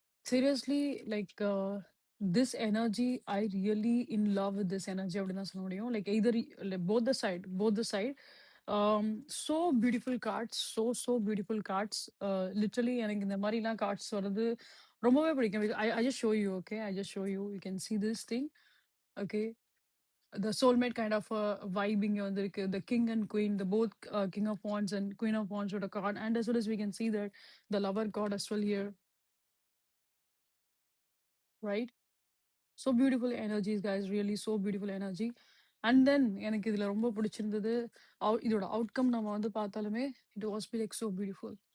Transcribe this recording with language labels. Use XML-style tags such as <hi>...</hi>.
<en>Seriously, like this energy, I really in love with this energy.</en> <ta>அப்படின்னு தான் சொல்ல முடியும்.</ta> <en>Like either like both the side. So beautiful cards, so beautiful cards.</en> <ta>Literally எனக்கு இந்த மாதிரிலாம் cards வர்றது ரொம்பவே பிடிக்கும்.</ta> <en>I just show you, okay? I just show you. You can see this thing, okay? The soulmate kind of vibe</en> <ta>இங்க வந்திருக்கு.</ta> <en>The king and queen, the both king of wands and queen of wands ஓட card. And as well as we can see that the lover card as well here, right? So beautiful energies guys, really so beautiful energy.</en> <ta>And then எனக்கு இதுல ரொம்ப பிடிச்சிருந்தது இதோட outcome நம்ம வந்து பார்த்தாலுமே</ta> <en>it was be like so beautiful.</en>